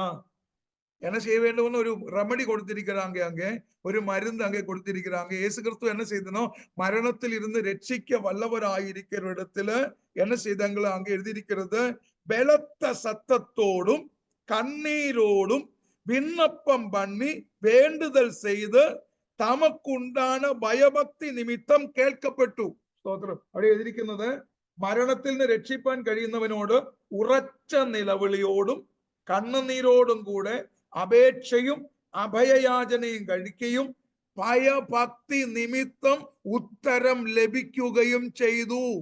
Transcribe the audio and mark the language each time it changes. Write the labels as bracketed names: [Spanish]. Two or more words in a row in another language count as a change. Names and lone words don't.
[Tamil] என்ன செய்ய வேண்டும்னு ஒரு ரெமடி கொடுத்திருக்கிறாங்க, அங்கே ஒரு மருந்து அங்கே கொடுத்திருக்கிறாங்க. இயேசு கிறிஸ்து என்ன செய்தனோ, மரணத்தில் இருந்து ரட்சிக்க வல்லவராயிருக்கிற இடத்துல என்ன செய்தாங்களோ அங்கே எழுதியிருக்கிறது, பலத்த சத்தத்தோடும் கண்ணீரோடும் விண்ணப்பம் பண்ணி வேண்டுதல் செய்து [Malayalam] തമക്കുണ്ടാന ഭയഭക്തി നിമിത്തം കേൾക്കപ്പെട്ടു. സ്തോത്രം. അവിടെ എഴുതിയിരിക്കുന്നത്, മരണത്തിൽ നിന്ന് രക്ഷിപ്പാൻ കഴിയുന്നവനോട് ഉറച്ച നിലവിളിയോടും കണ്ണുനീരോടും കൂടെ അപേക്ഷയും അഭയയാചനയും കഴിക്കുകയും ഭയഭക്തി നിമിത്തം ഉത്തരം ലഭിക്കുകയും ചെയ്തു.